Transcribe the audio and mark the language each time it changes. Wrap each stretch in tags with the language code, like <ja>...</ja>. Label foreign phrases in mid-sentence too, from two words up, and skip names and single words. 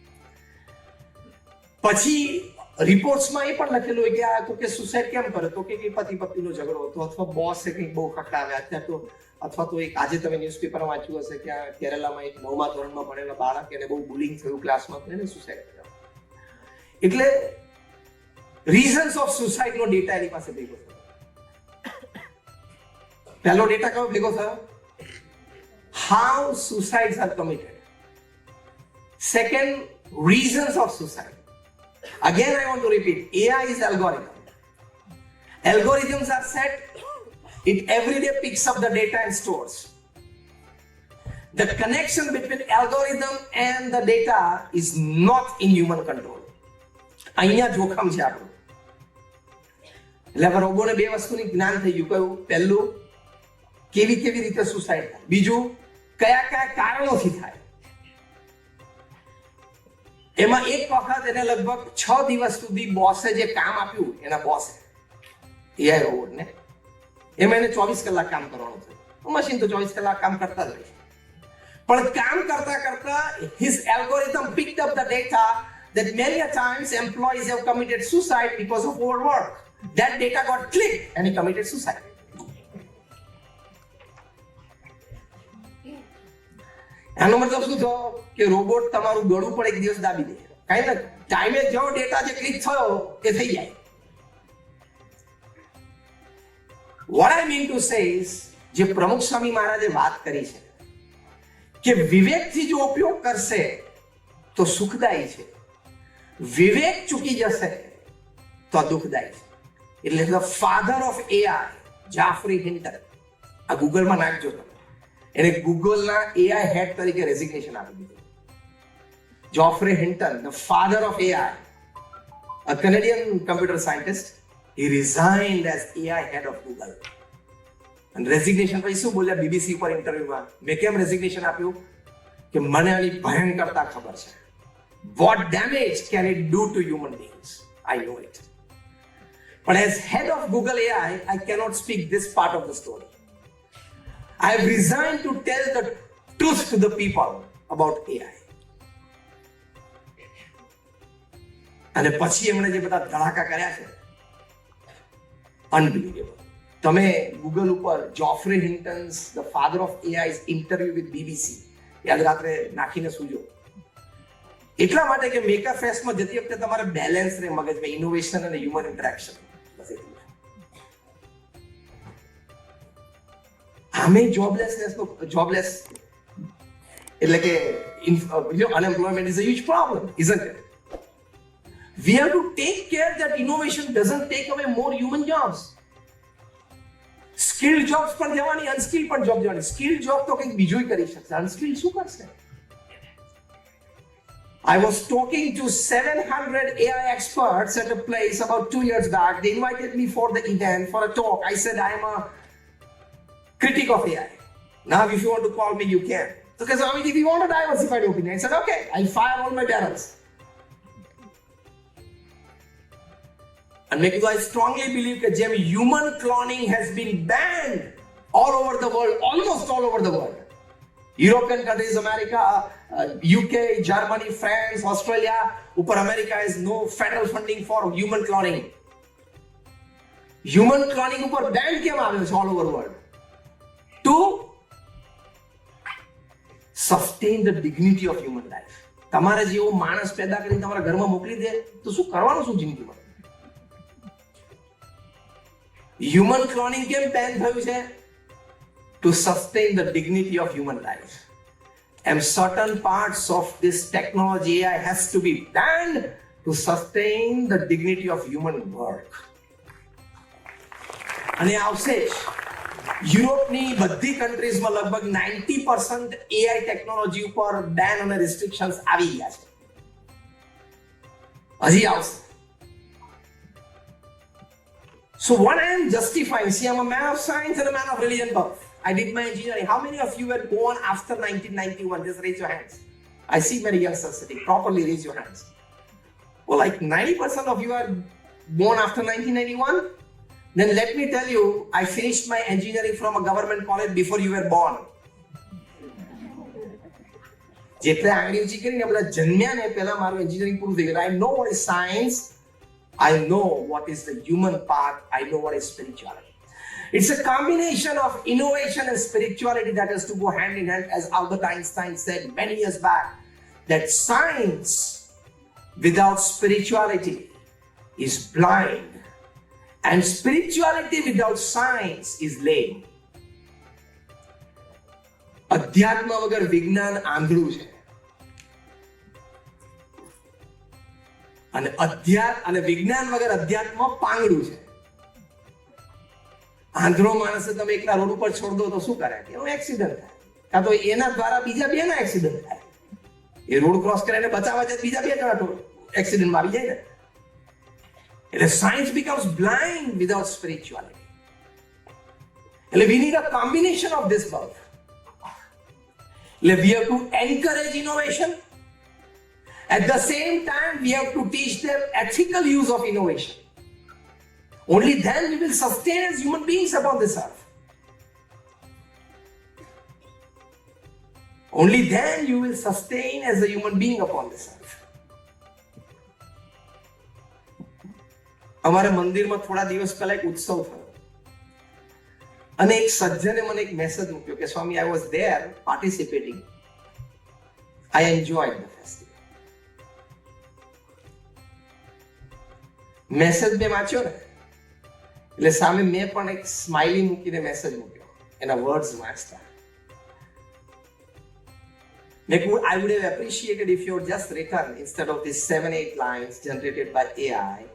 <gu>પછી રિપોર્ટ્સમાં એ પણ લખેલું હોય કે આ તો કે સુસાઇડ કેમ કરે, તો કે પતિ પત્નીનો ઝઘડો હતો અથવા બોસે કંઈક બહુ ખખડાવ્યા, અત્યારે તો અથવા તો એક આજે તમે ન્યૂઝપેપરમાં વાંચ્યું હશે કે આ કેરલામાં એક 9મા ધોરણમાં ભણેલા બાળક એને બહુ બુલિંગ થયું ક્લાસમાં, તો એને સુસાઇડ કર્યો. એટલે</gu> <en>reasons of suicideનો</en> <gu>ડેટા એની પાસે ભેગો થયો. પહેલો ડેટા કયો ભેગો થયો?</gu> <en>How suicides are committed. Second, reasons of suicide. Again, I want to repeat, AI is algorithm. Algorithms are set, it every day picks up the data and stores. The connection between algorithm and the data is not in human control.</en> <gu>અહીંયા જોખમ છે આપણું. એટલે હવે રોબોને 2 વસ્તુની જ્ઞાન થઈ ગયું. કયું? પહેલું, કેવી રીતે સુસાઇડ થાય. બીજું, કયા કારણોથી થાય. એમાં એક વખત એને લગભગ 6 દિવસ સુધી બોસે જે કામ આપ્યું, એના બોસે એઆઈ રોબોટને, એમાં એને 24 કલાક કામ કરવાનું થયું. મશીન તો 24 કલાક કામ કરતા જ હોય છે. પણ કામ કરતા</gu> <en>his algorithm picked up the data that many a times employees have committed suicide because of overwork. That data got clicked and he committed suicide.</en> <gu>આનો મતલબ શું થયો કે રોબોટ તમારું ગળું પણ એક દિવસ દાબી દે. કાંઈ ના, ટાઈમે જો ડેટા જે ક્લિક થયો એ થઈ જાય.</gu> <en>What I mean to say is,</en> <gu>જે પ્રમુખ સ્વામી મહારાજે વાત કરી છે કે વિવેકથી જો ઉપયોગ કરશે તો સુખદાયી છે, વિવેક ચૂકી જશે તો દુઃખદાયી છે. એટલે</gu> <en>the father of AI</en> <gu>જાફરી હિન્ટન, આ ગૂગલમાં નાખજો તમે, એને ગૂગલના</gu> <en>AI head</en> <gu>તરીકે રેઝિગ્નેશન આપી દીધું.</gu> <en>Geoffrey Hinton, the father of AI, a Canadian computer scientist, he resigned as AI head of Google.</en> <gu>અને રેઝિગ્નેશન પછી શું બોલ્યા બીબીસી પર ઇન્ટરવ્યુમાં? મેં કેમ રેઝિગ્નેશન આપ્યું? કે મને આની ભયંકરતા ખબર છે.</gu> <en>What damage can it do to human beings? I know it. But as head of Google AI, I cannot speak this part of the story. I have resigned to tell the truth to the people about AI.</en> <gu>અને પછી એમણે જે બધા ધડાકા કર્યા છે, અનબિલીવેબલ. તમે ગૂગલ ઉપર</gu> <en>Geoffrey Hinton's the father of AI interview with BBC</en> <gu>યાદ રાત્રે નાખીને સુજો. એટલા માટે કે મેકર ફેસ્ટમાં જતી વખતે તમારે બેલેન્સ રહે મગજમાં, ઇનોવેશન અને</gu> <en>human interaction.</en> <gu>આમે જોબલેસ એટલે કે</gu> <en>unemployment is a huge problem, isn't it? We have to take care that innovation doesn't take away more human jobs. Skilled jobs</en> <gu>પણ જવાની, unskilled પણ જોબ જવાની.</gu> <en>Skilled job</en> <gu>તો કંઈક બીજું કરી શકશે, unskilled શું કરશે?</gu> <en>I was talking to 700 AI experts at a place about 2 years back. They invited me for the event for a talk. I said I am a critic of AI. Now if you want to call me, you can. Because I mean, if you want a diversified opinion, I said okay, I'll fire all my barrels. And because I strongly believe that human cloning has been banned all over the world, almost all over the world. European countries, America, UK, Germany, France, Australia, upar America has no federal funding for human cloning. Human cloning upar ban</en> <gu>કેમ આવ્યો છે</gu> <en>all over the world? To sustain the dignity of human life.</en> <gu>તમારે જેવો માણસ પેદા કરીને તમારા ઘરમાં મોકલી દે તો શું કરવાનું શું જિંદગીમાં?</gu> <en>Human cloning</en> <gu>કેમ બેન થયું છે?</gu> <en>To sustain the dignity of human life. And certain parts of this technology AI has to be banned to sustain the dignity of human work.</en> <gu>અને આવશે જ. યુરોપની બધી કન્ટ્રીઝમાં લગભગ 90%</gu> <en>AI technology</en> <gu>ઉપર બેન અને રિસ્ટ્રિક્શન્સ આવી ગયા છે. હજી આવશે.</gu> <en>So what I am justifying, see, I'm a man of science and a man of religion both. I did my engineering. How many of you were born after 1991? Just raise your hands. I see many youngsters sitting. Properly raise your hands. Well, like 90% of you are born after 1991? Then let me tell you, I finished my engineering from a government college before you were born.</en> <gu>જેટલે આંગળી ઊંચી કરીને બધા જન્મ્યા ને પહેલા મારું એન્જિનિયરિંગ પૂરું થઈ ગયું.</gu> <en>I know what is science. I know what is the human part. I know what is spirituality. It's a combination of innovation and spirituality that has to go hand in hand, as Albert Einstein said many years back, that science without spirituality is blind, and spirituality without science is lame.</en> <gu>અધ્યાત્મ વગર વિજ્ઞાન આંધળું છે, અને વિજ્ઞાન વગર અધ્યાત્મ પાંગડું છે. આંધળો માણસ તમે એકલા રોડ ઉપર છોડ દો તો શું કરે? એનો એક્સિડન્ટ થાય, કાં તો એના દ્વારા બીજા બેના એક્સિડન્ટ થાય. એ રોડ ક્રોસ કરીને બચાવવા જાય બીજા બે જણા એક્સિડન્ટમાં આવી જાય ને.</gu> <en>એટલે સાયન્સ becomes blind without spirituality. એટલે we need a combination of this both. We have to encourage innovation. At the same time, we have to teach them ethical use of innovation. Only then we will sustain as human beings upon this earth. Only then you will sustain as a human being upon this earth.</en> <gu>અમારા મંદિરમાં થોડા દિવસ પહેલા એક ઉત્સવ થયો અને એક સજ્જને મને એક મેસેજ મૂક્યો કે સ્વામી,</gu> <en>I was there participating. I enjoyed the festival.</en> <gu>મેસેજ મેં વાંચ્યો ને એટલે સામે મેં પણ એક સ્માઇલી મૂકીને મેસેજ મૂક્યો, એના વર્ડ્સ વાંચતા.</gu> <en>I would have appreciated if you had just written, instead of these 7-8 lines generated by AI.</en>